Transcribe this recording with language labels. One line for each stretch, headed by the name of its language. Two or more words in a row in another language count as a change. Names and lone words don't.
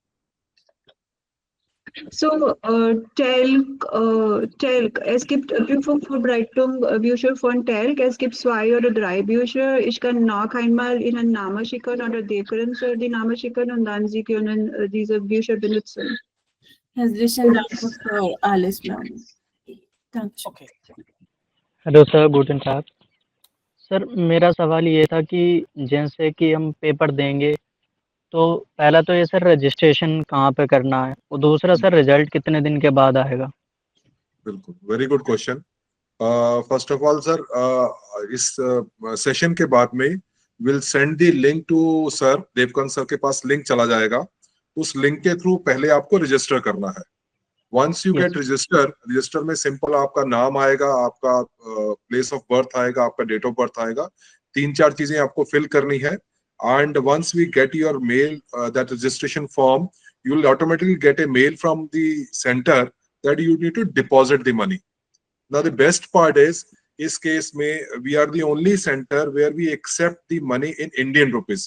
German: So, TELC, es gibt Prüfungsvorbereitung Bücher von TELC, es gibt 2 oder 3 Bücher. Ich kann noch einmal Ihnen Namen schicken oder Devkaran Sir die Namen schicken und dann Sie können diese Bücher benutzen. Herzlichen Dank für alles, Ma'am. Danke.
Hindi: ओके
German: Hallo Sir, guten Tag.
Hindi: सर मेरा सवाल ये था कि जैसे कि हम पेपर देंगे तो पहला तो ये सर रजिस्ट्रेशन कहाँ पे करना है, और दूसरा सर रिजल्ट कितने दिन के बाद आएगा? बिल्कुल,
English: very good question. first of all
Hindi: सर, इस सेशन के बाद में
English: will send the link to
Hindi: सर, देवकांत सर के पास लिंक चला जाएगा। उस लिंक के थ्रू पहले आपको रजिस्टर करना है।
English: once you Yes. get register
Hindi: में सिंपल आपका नाम आएगा, आपका
English: place of birth
Hindi: आएगा, आपका
English: date of birth
Hindi: आएगा, 3-4 चीजें आपको फिल करनी है।
English: And once we get your mail, that registration form, you will automatically get a mail from the center that you need to deposit the money. Now the best part is,
Hindi: इस case में
English: we are the only center where we accept the money in Indian rupees.